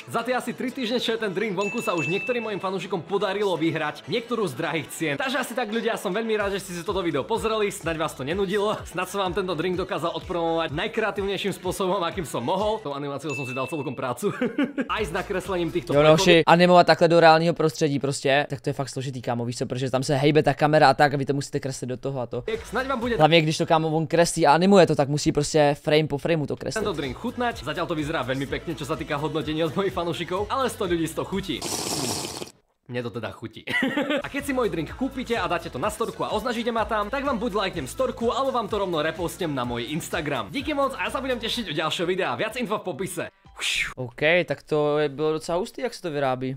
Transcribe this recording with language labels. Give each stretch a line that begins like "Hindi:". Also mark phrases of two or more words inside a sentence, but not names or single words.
Slovak: Za tie asi 3 týždne, čo je ten drink vonku, sa už niektorým mojim fanúšikom podarilo vyhrať niektorú z drahých cien. Takže asi tak ľudia, som veľmi rád, že ste si toto video pozreli, snáď vás to nenudilo, snáď som vám tento drink dokázal odpromovať najkreatívnejším spôsobom, akým som mohol. Tou animáciou som si dal celkom prácu. Aj s nakreslením týchto plechovek.
Czech: Animovat takhle do reálního prostředí prostě, tak to je fakt složitý, kámo, víš co, protože tam se hejbe ta kamera a tak a vy to musíte kreslit do toho a to.
Slovak: Snáď vám bude
Czech: Hlavně když to kámo on kreslí a animuje to, tak musí prostě frame po frameu to kreslit.
Slovak: Tento drink chutnať. Zatiaľ to vyzerá veľmi pekne, čo sa týka hodnotenia od mojich fanúšikov, ale 100 ľudí 100 chutí. Mne to teda chutí. A keď si môj drink kúpite a dáte to na storku a označíte ma tam, tak vám buď lajknem storku, alebo vám to rovno repostnem na môj Instagram.
Czech: Díky moc
Slovak: a ja sa budem tešiť u ďalšieho videa. Viac info v popise.
Czech: OK, tak to bylo docela hustý, jak se to vyrábí.